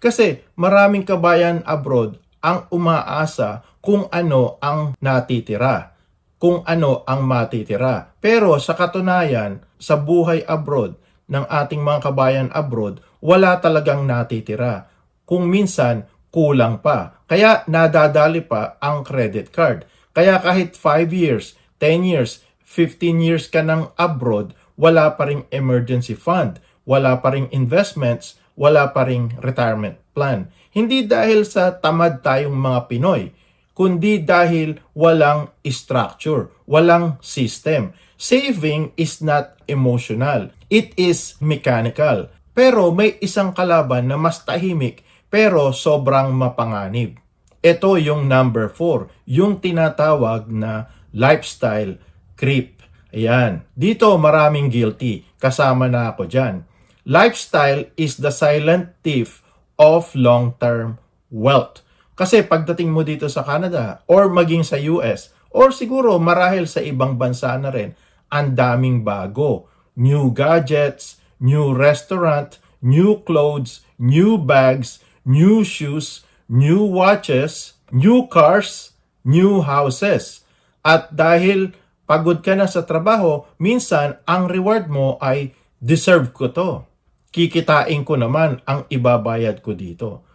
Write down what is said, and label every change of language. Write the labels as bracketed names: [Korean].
[Filipino] Kasi maraming kabayan abroad ang umaasa kung ano ang natitira, kung ano ang matitira. Pero sa katunayan, sa buhay abroad ng ating mga kabayan abroad, wala talagang natitira. Kung minsan, kulang pa. Kaya nadadali pa ang credit card. Kaya kahit 5 years, 10 years, 15 years ka ng abroad, wala pa ring emergency fund, wala pa ring investments, wala pa ring retirement plan. Hindi dahil sa tamad tayong mga Pinoy, kundi dahil walang structure, walang system. [English] Saving is not emotional. It is mechanical. [Filipino] Pero may isang kalaban na mas tahimik pero sobrang mapanganib. Ito yung number 4, yung tinatawag na lifestyle creep. Ayan. Dito maraming guilty. Kasama na ako dyan. [English] Lifestyle is the silent thief of long-term wealth. [Filipino] Kasi pagdating mo dito sa Canada or maging sa US or siguro marahil sa ibang bansa na rin, ang daming bago. [English] New gadgets, new restaurant, new clothes, new bags, new shoes, new watches, new cars, new houses. [Filipino] At dahil pagod ka na sa trabaho, minsan ang reward mo ay deserve ko to. Kikitain ko naman ang ibabayad ko dito.